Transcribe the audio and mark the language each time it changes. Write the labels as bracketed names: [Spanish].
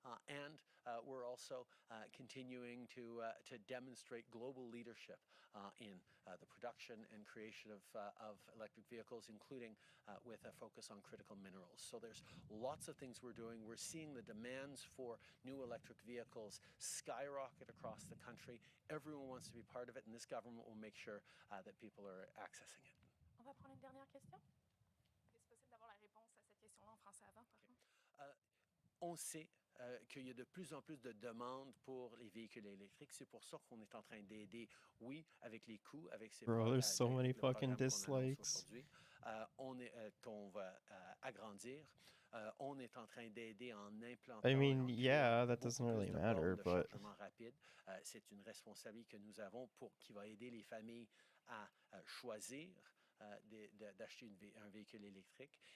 [English] And we're also continuing to demonstrate global leadership in the production and creation of electric vehicles, including with a focus on critical minerals. So there's lots of things we're doing. We're seeing the demands for new electric vehicles skyrocket across the country. Everyone wants to be part of it, and this government will make sure that people are accessing it. [French] On va prendre une dernière question. Est-ce possible d'avoir la réponse à cette question-là en français avant, par contre? On sait qu'il y a de plus en plus de demandes pour les véhicules électriques. C'est pour ça qu'on est en train d'aider, oui, avec les coûts, avec ces [English] Bro, there's so many fucking dislikes. [French] Aujourd'hui, qu'on va agrandir. On est en train d'aider en implantant. [English] I mean, yeah, that doesn't really matter, but [French] chargement rapide. C'est une responsabilité que nous avons qui va aider les familles à choisir d'acheter un véhicule électrique.